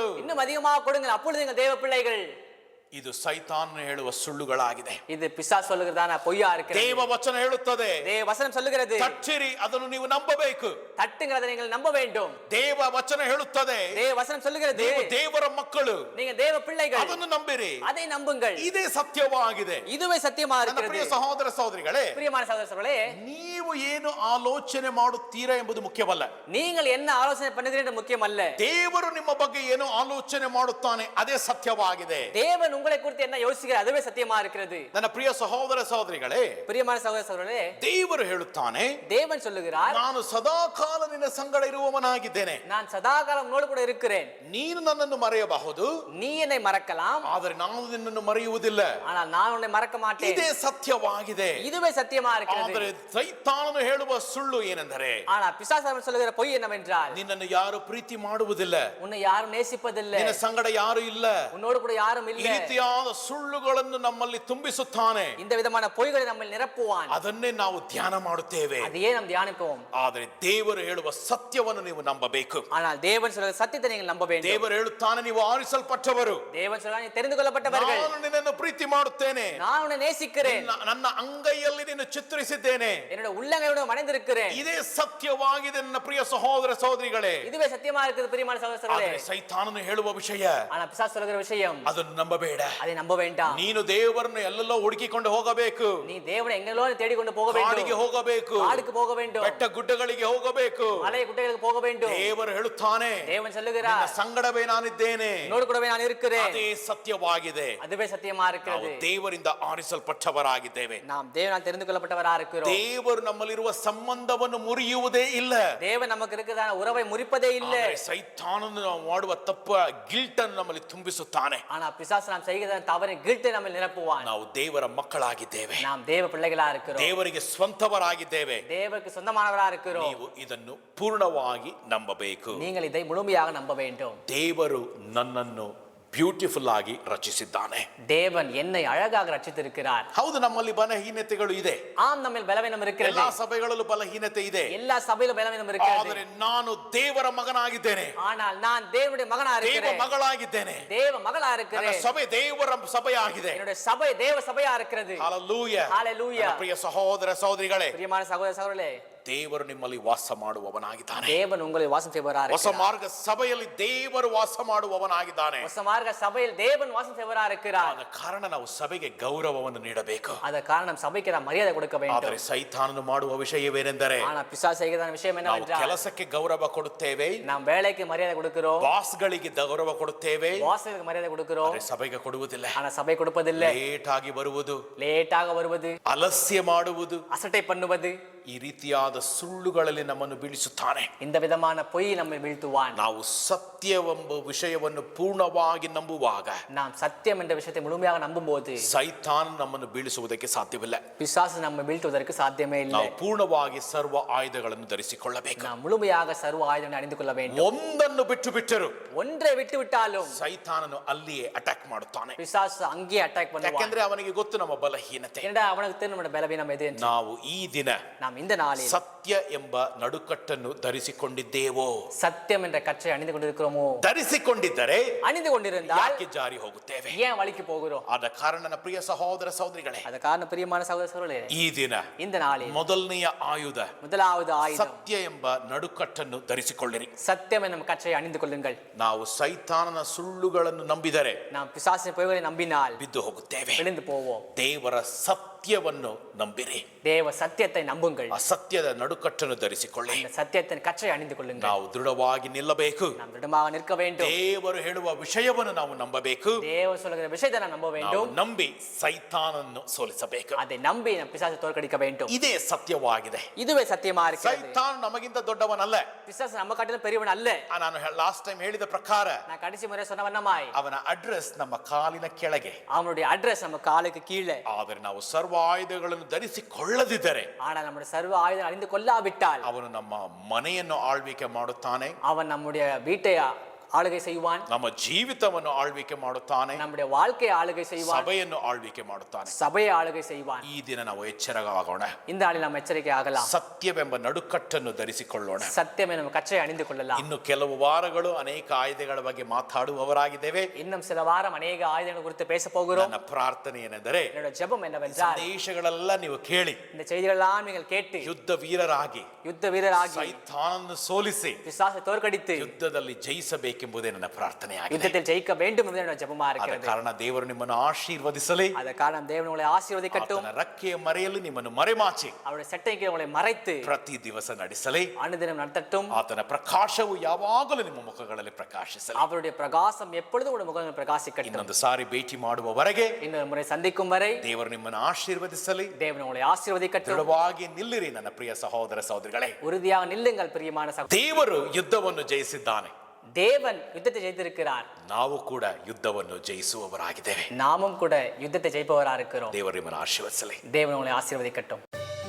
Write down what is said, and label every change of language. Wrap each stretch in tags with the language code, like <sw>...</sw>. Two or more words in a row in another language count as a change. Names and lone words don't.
<ta>இன்னும் அதிகமாக கொடுங்கள், அப்பொழுது நீங்கள் தேவ பிள்ளைகள்.</ta> <kn>ಇದು ಸೈತಾನ್ ಹೇಳುವ ಸುಳ್ಳುಗಳಾಗಿದೆ.</kn> <ta>இது பிசாசு சொல்லுகிறதான பொய்யா இருக்கிறது.</ta> <kn>ದೇವ ವಚನ ಹೇಳುತ್ತದೆ,</kn> <ta>தேவ வசனம் சொல்லுகிறது,</ta> <kn>ತಟ್ಟಿರಿ, ಅದನ್ನು ನೀವು ನಂಬಬೇಕು.</kn> <ta>தட்டுங்கிறதை நீங்கள் நம்ப வேண்டும்.</ta> <kn>ದೇವ ವಚನ ಹೇಳುತ್ತದೆ,</kn> <ta>தேவ வசனம் சொல்லுகிறது,</ta> <kn>ನೀವು ದೇವರ ಮಕ್ಕಳು,</kn> <ta>நீங்க தேவ பிள்ளைகள்,</ta> <kn>ಅದನ್ನು ನಂಬಿರಿ.</kn> <ta>அதை நம்புங்கள்.</ta> <kn>ಇದೇ ಸತ್ಯವಾಗಿದೆ.</kn> <ta>இதுவே சத்தியமா</ta> <kn>ನನ್ನ</kn> <ta>இருக்கிறது.</ta> <kn>ಪ್ರಿಯ ಸಹೋದರ ಸಹೋದರಿಗಳೇ,</kn> <ta>பிரியமான சகோதரர்களே,</ta> <kn>ನೀವು ಏನು ಆಲೋಚನೆ ಮಾಡುತ್ತೀರಾ ಎಂಬುದು ಮುಖ್ಯವಲ್ಲ.</kn> <ta>நீங்கள் என்ன ಆಲೋಚನೆ பண்ணுகிறீர்கள் என்று முக்கியமல்ல.</ta> <kn>ದೇವರು ನಿಮ್ಮ ಬಗ್ಗೆ ಏನು ಆಲೋಚನೆ ಮಾಡುತ್ತಾನೆ ಅದೇ ಸತ್ಯವಾಗಿದೆ.</kn> <ta>தேவன் உங்களை குறித்து என்ன யோசிக்கிறார் அதுவே சத்தியமா இருக்கிறது.</ta> <kn>ನನ್ನ ಪ್ರಿಯ ಸಹೋದರ ಸಹೋದರಿಗಳೇ,</kn> <ta>பிரியமான சகோதர சகோதரர்களே,</ta> <kn>ದೇವರು ಹೇಳುತ್ತಾನೆ,</kn> <ta>தேவன் சொல்லுகிறார்,</ta> <kn>ನಾನು ಸದಾಕಾಲ ನಿನ್ನ ಸಂಗಡ ಇರುವವನಾಗಿದ್ದೇನೆ.</kn> <ta>நான் சதாகாலம் உன்னோடு கூட இருக்கிறேன்.</ta> <kn>ನೀನು ನನ್ನನ್ನು ಮರೆಯಬಹುದು,</kn> <ta>நீ என்னை மறக்கலாம்,</ta> <kn>ಆದರೆ ನಾನು ನಿನ್ನನ್ನು ಮರೆಯುವುದಿಲ್ಲ.</kn> <ta>ஆனால் நான் உன்னை மறக்க மாட்டேன்.</ta> <kn>ಇದೇ ಸತ್ಯವಾಗಿದೆ.</kn> <ta>இதுவே சத்தியமா இருக்கிறது.</ta> <kn>ಆದರೆ ಸೈತಾನನು ಹೇಳುವ ಸುಳ್ಳು ಏನೆಂದರೆ,</kn> <ta>ஆனா பிசாசு சொல்லுகிற பொய் என்னவென்றால்,</ta> <kn>ನಿನ್ನನ್ನು ಯಾರು ಪ್ರೀತಿ ಮಾಡುವುದಿಲ್ಲ,</kn> <ta>உன்னை யாரும் நேசிப்பதில்லை,</ta> <kn>ನಿನ್ನ ಸಂಗಡ ಯಾರು ಇಲ್ಲ,</kn> <ta>உன்னோடு கூட யாரும்</ta> <kn>ಈ</kn> <ta>இல்லை.</ta> <kn>ರೀತಿಯಾದ ಸುಳ್ಳುಗಳನ್ನು ನಮ್ಮಲ್ಲಿ ತುಂಬಿಸುತ್ತಾನೆ.</kn> <ta>இந்த விதமான பொய்களை நம்ம நிரப்புவான்.</ta> <kn>ಅದನ್ನೇ ನಾವು ಧ್ಯಾನ ಮಾಡುತ್ತೇವೆ.</kn> <ta>அதையே நாம் தியானிப்போம்.</ta> <kn>ಆದರೆ ದೇವರು ಹೇಳುವ ಸತ್ಯವನ್ನು ನೀವು ನಂಬಬೇಕು.</kn> <ta>ஆனால் தேவன் சொல்லுகிற சத்தியத்தை நீங்கள் நம்ப வேண்டும்.</ta> <kn>ದೇವರು ಹೇಳುತ್ತಾನೆ, ನೀವು ಆರಿಸಲ್ಪಟ್ಟವರು,</kn> <ta>தேவன் சொல்றார், நீ தெரிந்து கொள்ளப்பட்டவர்கள்,</ta> <kn>ನಾನು ನಿನ್ನನ್ನು ಪ್ರೀತಿ ಮಾಡುತ್ತೇನೆ,</kn> <ta>நான் உன்னை நேசிக்கிறேன்,</ta> <kn>ನನ್ನ ಅಂಗೈಯಲ್ಲಿ ನಿನ್ನ ಚಿತ್ರಿಸಿದ್ದೇನೆ.</kn> <ta>என்னோட உள்ளங்கையோட மறைந்திருக்கிறேன்.</ta> <kn>ಇದೇ ಸತ್ಯವಾಗಿದೆ ನನ್ನ ಪ್ರಿಯ ಸಹೋದರ ಸಹೋದರಿಗಳೇ.</kn> <ta>இதுவே சத்தியமா இருக்குது பிரியமான சகோதரர்களே.</ta> <kn>ಆದರೆ ಸೈತಾನನು ಹೇಳುವ ವಿಷಯ,</kn> <ta>ஆனா பிசாசு சொல்லுகிற விஷயம்,</ta> <kn>ಅದನ್ನು ನಂಬಬೇಡ.</kn> <ta>அதை நம்ப வேண்டாம்.</ta> <kn>ನೀನು ದೇವರನ್ನು ಎಲ್ಲೆಲ್ಲೋ ಹುಡುಕಿಕೊಂಡು ಹೋಗಬೇಕು,</kn> <ta>நீ தேவனை எங்கெல்லோ தேடிக்கொண்டு போக</ta> <kn>ಕಾಡಿಗೆ</kn> <ta>வேண்டும்,</ta> <kn>ಹೋಗಬೇಕು,</kn> <ta>காடுக்கு போக வேண்டும்,</ta> <kn>ಬೆಟ್ಟ ಗುಡ್ಡಗಳಿಗೆ ಹೋಗಬೇಕು.</kn> <ta>மலை குட்டைகளுக்கு போக வேண்டும்.</ta> <kn>ದೇವರು ಹೇಳುತ್ತಾನೆ,</kn> <ta>தேவன் சொல்லுகிறார்,</ta> <kn>ನಿನ್ನ ಸಂಗಡವೇ ನಾನಿದ್ದೇನೆ.</kn> <ta>என்னோடு கூடவே நான் இருக்கிறேன்.</ta> <kn>ಅದೇ ಸತ್ಯವಾಗಿದೆ.</kn> <ta>அதுவே சத்தியமா</ta> <kn>ನಾವು</kn> <ta>இருக்கிறது.</ta> <kn>ದೇವರಿಂದ ಆರಿಸಲ್ಪಟ್ಟವರಾಗಿದ್ದೇವೆ.</kn> <ta>நாம் தேவனால் தெரிந்து கொள்ளப்பட்டவரா இருக்கிறோம்.</ta> <kn>ದೇವರು ನಮ್ಮಲ್ಲಿರುವ ಸಂಬಂಧವನ್ನು ಮುರಿಯುವುದೇ ಇಲ್ಲ.</kn> <ta>தேவன் நமக்கு இருக்கிறதான உறவை முறிப்பதே இல்லை.</ta> <kn>ಆದರೆ ಸೈತಾನನು ನಾವು ಮಾಡುವ ತಪ್ಪ ಗಿಲ್ಟ್ ಅನ್ನು ನಮ್ಮಲ್ಲಿ ತುಂಬಿಸುತ್ತಾನೆ.</kn> <ta>ஆனா பிசாசு நாம் செய்கிற தவறை கில்ட்டை நம்ம நிரப்புவான்.</ta> <kn>ನಾವು ದೇವರ ಮಕ್ಕಳಾಗಿದ್ದೇವೆ,</kn> <ta>நாம் தேவ பிள்ளைகளா இருக்கிறோம்,</ta> <kn>ದೇವರಿಗೆ ಸ್ವಂತವರಾಗಿದ್ದೇವೆ.</kn> <ta>தேவருக்கு சொந்தமானவரா இருக்கிறோம்.</ta> <kn>ನೀವು ಇದನ್ನು ಪೂರ್ಣವಾಗಿ ನಂಬಬೇಕು.</kn> <ta>நீங்கள் இதை முழுமையாக நம்ப வேண்டும்.</ta> <kn>ದೇವರು ನನ್ನನ್ನು ಬ್ಯೂಟಿಫುಲ್ ಆಗಿ ರಚಿಸಿದ್ದಾನೆ.</kn> <ta>தேவன் என்னை அழகாக ரட்சித்திருக்கிறார்.</ta> <kn>ಹೌದು, ನಮ್ಮಲ್ಲಿ ಬಲಹೀನತೆಗಳು ಇದೆ.</kn> <ta>ஆம், நம்ம பலவீனம் இருக்கிறது.</ta> <kn>ಎಲ್ಲಾ ಸಭೆಗಳಲ್ಲೂ ಬಲಹೀನತೆ ಇದೆ.</kn> <ta>எல்லா சபையிலும் பலவீனம் இருக்கிறது.</ta> <kn>ಆದರೆ ನಾನು ದೇವರ ಮಗನಾಗಿದ್ದೇನೆ,</kn> <ta>ஆனால் நான் தேவனுடைய மகனா</ta> <kn>ದೇವ</kn> <ta>இருக்கிறேன்,</ta> <kn>ಮಗಳಾಗಿದ್ದೇನೆ.</kn> <ta>தேவ மகளா</ta> <kn>ನನ್ನ</kn> <ta>இருக்கிறேன்.</ta> <kn>ಸಭೆ ದೇವರ ಸಭೆಯಾಗಿದೆ.</kn> <ta>என்னுடைய சபை தேவ சபையா இருக்கிறது.</ta> <kn>ಹಲ್ಲೆಲೂಯಾ.</kn> <ta>ஹalleluya.</ta> <kn>ನನ್ನ ಪ್ರಿಯ ಸಹೋದರ ಸಹೋದರಿಗಳೇ,</kn> <ta>பிரியமான சகோதர சகோதரர்களே,</ta> <kn>ದೇವರು ನಿಮ್ಮಲ್ಲಿ ವಾಸ ಮಾಡುವವನಾಗಿದ್ದಾನೆ.</kn> <ta>தேவன் உங்களில் வாசம் செய்பவராக</ta> <kn>ಹೊಸ</kn> <ta>இருக்கிறார்.</ta> <kn>ಮಾರ್ಗ ಸಭೆಯಲ್ಲಿ ದೇವರು ವಾಸ ಮಾಡುವವನಾಗಿದ್ದಾನೆ.</kn> <ta>ಹೊಸ ಮಾರ್ಗ ಸಭೆயில் தேவன் வாசம் செய்பவராக இருக்கிறார்.</ta> <kn>ಆದ ಕಾರಣ ನಾವು ಸಭೆಗೆ ಗೌರವವನ್ನು ನೀಡಬೇಕು. ಅದ ಕಾರಣ ಸಭೆಗೆ ನಾವು ಮರ್ಯಾದೆ</kn> <ta>கொடுக்க வேண்டும்.</ta> <kn>ಆದರೆ ಸೈತಾನನು ಮಾಡುವ ವಿಷಯವೇನೆಂದರೆ,</kn> <ta>ஆனா பிசாசு செய்கிற விஷயம்</ta> <kn>ನಾವು</kn> <ta>என்னவென்றால்,</ta> <kn>ಕೆಲಸಕ್ಕೆ ಗೌರವ ಕೊಡುತ್ತೇವೆ,</kn> <ta>நாம் வேலைக்கு மரியாதை கொடுக்கிறோம்,</ta> <kn>ಬಾಸ್ಗಳಿಗೆ ಗೌರವ ಕೊಡುತ್ತೇವೆ,</kn> <ta>பாஸ்களுக்கு மரியாதை கொடுக்கிறோம்,</ta> <kn>ಆದರೆ ಸಭೆಗೆ ಕೊಡುವುದಿಲ್ಲ.</kn> <ta>ஆனா சபை கொடுப்பதில்லை.</ta> <kn>ಲೇಟ್ ಆಗಿ ಬರುವುದು,</kn> <ta>ಲೇಟಾக வருவது,</ta> <kn>ಅಲಸ್ಯ ಮಾಡುವುದು,</kn> <ta>அசட்டை பண்ணுவது,</ta> <kn>ಈ ರೀತಿಯಾದ ಸುಳ್ಳುಗಳಲ್ಲಿ ನಮ್ಮನ್ನು ಬೀಳಿಸುತ್ತಾನೆ.</kn> <ta>இந்த விதமான பொய் நம்மை வீழ்த்துவான்.</ta> <kn>ನಾವು ಸತ್ಯವೆಂಬ ವಿಷಯವನ್ನು ಪೂರ್ಣವಾಗಿ ನಂಬುವಾಗ</kn> <ta>நாம் சத்தியம் என்ற விஷயத்தை முழுமையாக நம்பும்போது</ta> <kn>ಸೈತಾನ್ ನಮ್ಮನ್ನು ಬೀಳಿಸುವುದಕ್ಕೆ ಸಾಧ್ಯವಿಲ್ಲ.</kn> <ta>பிசாசு நம்மை வீழ்த்துவதற்கு சாத்தியமே இல்லை.</ta> <kn>ನಾವು ಪೂರ್ಣವಾಗಿ ಸರ್ವ ಆಯುಧಗಳನ್ನು ಧರಿಸಿಕೊಳ್ಳಬೇಕು.</kn> <ta>நாம் முழுமையாக சர்வ ஆயுதங்களை அணிந்து கொள்ள வேண்டும்.</ta> <kn>ಒಂದನ್ನು ಬಿಟ್ಟು ಬಿಟ್ಟರು</kn> <ta>ஒன்றை விட்டு விட்டாலும்</ta> <kn>ಸೈತಾನನು ಅಲ್ಲಿಯೇ ಅಟ್ಯಾಕ್ ಮಾಡುತ್ತಾನೆ.</kn> <ta>பிசாசு அங்கே அட்டாக் பண்ணுவான்.</ta> <kn>ಯಾಕೆಂದ್ರೆ ಅವನಿಗೆ ಗೊತ್ತು ನಮ್ಮ ಬಲಹೀನತೆ.</kn> <ta>ஏனென்றா அவனுக்கு தெரியும் நம்முடைய பலவீனம் எது என்று.</ta> <kn>ನಾವು ಈ ದಿನ</kn> <ta>நாம் இந்த நாளில்</ta> <kn>ಸತ್ಯ ಎಂಬ ನಡುಕಟ್ಟನ್ನು ಧರಿಸಿಕೊಂಡಿದ್ದೇವೋ?</kn> <ta>சத்தியம் என்ற கற்றை அணிந்து கொண்டிருக்கிறோமோ?</ta> <kn>ಧರಿಸಿಕೊಂಡಿದ್ದರೆ</kn> <ta>அணிந்து கொண்டிருந்தால்</ta> <kn>ಯಾಕೆ ಜಾರಿ ಹೋಗುತ್ತೇವೆ?</kn> <ta>ஏன் வழிக்கு போகிறோம்?</ta> <kn>ಆದ ಕಾರಣ ನನ್ನ ಪ್ರಿಯ ಸಹೋದರ ಸಹೋದರಿಗಳೇ, ಅದ ಕಾರಣ ಪ್ರಿಯமான ಸಹೋದರ ಸಹೋದರಿಗಳೇ, ಈ ದಿನ</kn> <ta>இந்த நாளில்</ta> <kn>ಮೊದಲನೆಯ ಆಯುಧ</kn> <ta>முதலாவது ஆயுதம்</ta> <kn>ಸತ್ಯ ಎಂಬ ನಡುಕಟ್ಟನ್ನು ಧರಿಸಿಕೊಳ್ಳಿರಿ.</kn> <ta>சத்தியம் என்னும் கற்றை அணிந்து கொள்ளுங்கள்.</ta> <kn>ನಾವು ಸೈತಾನನ ಸುಳ್ಳುಗಳನ್ನು ನಂಬಿದರೆ</kn> <ta>நாம் பிசாசின் பொய்களை நம்பினால்</ta> <kn>ಬಿದ್ದು ಹೋಗುತ್ತೇವೆ.</kn> <ta>விழுந்து போவோம்.</ta> <kn>ದೇವರ ಸತ್ಯವನ್ನು ನಂಬಿರಿ.</kn> <ta>தேவ சத்தியத்தை நம்புங்கள்.</ta> <kn>ಆ ಸತ್ಯದ ನಡುಕಟ್ಟನ್ನು ಧರಿಸಿಕೊಳ್ಳಿ.</kn> <ta>அந்த சத்தியத்தின் கற்றை அணிந்து கொள்ளுங்கள்.</ta> <kn>ನಾವು ದೃಢವಾಗಿ ನಿಲ್ಲಬೇಕು.</kn> <ta>நாம் திடமாக நிற்க வேண்டும்.</ta> <kn>ದೇವರು ಹೇಳುವ ವಿಷಯವನ್ನು ನಾವು ನಂಬಬೇಕು.</kn> <ta>தேவ சொல்லுகிற விஷயத்தை நாம் நம்ப</ta> <kn>ನಾವು</kn> <ta>வேண்டும்.</ta> <kn>ನಂಬಿ ಸೈತಾನನ್ನು ಸೋಲಿಸಬೇಕು.</kn> <ta>அதை நம்பி நம் பிசாசை தோற்கடிக்க வேண்டும்.</ta> <kn>ಇದೇ ಸತ್ಯವಾಗಿದೆ.</kn> <ta>இதுவே சத்தியமா இருக்கிறது.</ta> <kn>ಸೈತಾನ್ ನಮಗಿಂತ ದೊಡ್ಡವನಲ್ಲ.</kn> <ta>பிசாசு நம்ம காட்டிலும் பெரியவன் அல்ல.</ta> <kn>ನಾನು</kn> <en>last time</en> <kn>ಹೇಳಿದ ಪ್ರಕಾರ</kn> <ta>நான் கடைசி முறை சொன்ன வண்ணமாய்</ta> <kn>ಅವನ ಅಡ್ರೆಸ್ ನಮ್ಮ ಕಾಲಿನ ಕೆಳಗೆ.</kn> <ta>அவனுடைய அட்ரஸ் நம்ம காலுக்கு கீழே.</ta> <kn>ಆದರೆ ನಾವು ಸರ್ವ ಆಯುಧಗಳನ್ನು ಧರಿಸಿಕೊಳ್ಳದಿದ್ದರೆ</kn> <ta>ஆனால் நம்முடைய சர்வ ஆயுதம் அணிந்து கொள்ளாவிட்டால்</ta> <kn>ಅವನು ನಮ್ಮ ಮನೆಯನ್ನು ಆಳ್ವಿಕೆ ಮಾಡುತ್ತಾನೆ,</kn> <ta>அவன் நம்முடைய வீட்டை ஆளுகை செய்வான்,</ta> <kn>ನಮ್ಮ ಜೀವಿತವನ್ನು ಆಳ್ವಿಕೆ ಮಾಡುತ್ತಾನೆ,</kn> <ta>நம்முடைய வாழ்க்கையை ஆளுகை செய்வான்,</ta> <kn>ಸಭೆಯನ್ನು ಆಳ್ವಿಕೆ ಮಾಡುತ್ತಾನೆ.</kn> <ta>சபையை ஆளுகை செய்வான்.</ta> <kn>ಈ ದಿನ ನಾವು ಎಚ್ಚರವಾಗೋಣ.</kn> <ta>இந்த நாளில் நாம் எச்சரிக்கை ஆகலாம்.</ta> <kn>ಸತ್ಯವೆಂಬ ನಡುಕಟ್ಟನ್ನು ಧರಿಸಿಕೊಳ್ಳೋಣ.</kn> <ta>சத்தியம் என்னும் கற்றை அணிந்து கொள்ளலாம்.</ta> <kn>ಇನ್ನು ಕೆಲವು ವಾರಗಳು ಅನೇಕ ಆಯುಧಗಳ ಬಗ್ಗೆ ಮಾತಾಡುವವರಾಗಿದ್ದೇವೆ.</kn> <ta>இன்னும் சில வாரம்</ta> <kn>ಅನೇಕ ಆಯುಧಗಳ</kn> <ta>குறித்து பேச போகிறோம்.</ta> <kn>ನನ್ನ ಪ್ರಾರ್ಥನೆ ಏನೆಂದರೆ,</kn> <ta>என்னோட ஜெபம் என்னவென்றால்,</ta> <kn>ಸಂದೇಶಗಳೆಲ್ಲ ನೀವು ಕೇಳಿ</kn> <ta>இந்த செய்திகளெல்லாம் நீங்கள் கேட்டு</ta> <kn>ಯುದ್ಧ ವೀರರಾಗಿ</kn> <ta>யுத்த வீரராகி</ta> <kn>ಸೈತಾನನ್ನು ಸೋಲಿಸಿ</kn> <ta>பிசாசை தோற்கடித்து</ta> <kn>ಯುದ್ಧದಲ್ಲಿ ಜಯಿಸಬೇಕೆಂಬುದೇ ನನ್ನ ಪ್ರಾರ್ಥನೆಯಾಗಿದೆ.</kn> <ta>யுத்தத்தில் ஜெயிக்க வேண்டும் என்பது என்னோட ஜெபமா</ta> <kn>ಆದ</kn> <ta>இருக்கிறது.</ta> <kn>ಕಾರಣ ದೇವರು ನಿಮ್ಮನ್ನು ಆಶೀರ್ವದಿಸಲಿ.</kn> <ta>அத காரணம் தேவன் உங்களை ஆசீர்வதிக்கட்டும்.</ta> <kn>ಆತನ ರೆಕ್ಕೆಯ ಮರೆಯಲ್ಲಿ ನಿಮ್ಮನ್ನು ಮರೆಮಾಚಿ</kn> <ta>அவருடைய சட்டைக்கு உங்களை மறைத்து</ta> <kn>ಪ್ರತಿ ದಿವಸ ನಡೆಸಲಿ.</kn> <ta>அனுதினம் நடத்தட்டும்.</ta> <kn>ಆತನ ಪ್ರಕಾಶವು ಯಾವಾಗಲೂ ನಿಮ್ಮ ಮುಖಗಳಲ್ಲಿ ಪ್ರಕಾಶಿಸಲಿ.</kn> <ta>அவருடைய பிரகாசம் எப்பொழுதும் உங்களுடைய முகங்களில் பிரகாசிக்கட்டும்.</ta> <kn>ಇನ್ನೊಂದು ಸಾರಿ ಭೇಟಿ ಮಾಡುವವರೆಗೆ</kn> <ta>இன்னொரு முறை சந்திக்கும் வரை</ta> <kn>ದೇವರು ನಿಮ್ಮನ್ನು ಆಶೀರ್ವದಿಸಲಿ.</kn> <ta>தேவன் உங்களை ஆசீர்வதிக்கட்டும்.</ta> <kn>ದೃಢವಾಗಿ ನಿಲ್ಲಿರಿ ನನ್ನ ಪ್ರಿಯ ಸಹೋದರ ಸಹೋದರಿಗಳೇ.</kn> <ta>உறுதியாக நில்லுங்கள் பிரியமான சகோதரரே.</ta> <kn>ದೇವರು ಯುದ್ಧವನ್ನು ಜಯಿಸಿದ್ದಾನೆ.</kn> <ta>தேவன் யுத்தத்தை ஜெயித்திருக்கிறார்.</ta> <kn>ನಾವು ಕೂಡ ಯುದ್ಧವನ್ನು ಜಯಿಸುವವರಾಗಿದ್ದೇವೆ.</kn> <ta>நாமும் கூட யுத்தத்தை ஜெயிப்பவராக இருக்கிறோம்.</ta> <kn>ದೇವರು ನಿಮ್ಮನ್ನು ಆಶೀರ್ವದಿಸಲಿ.</kn> <ta>தேவன் உங்களை ஆசீர்வதிக்கட்டும்.</ta>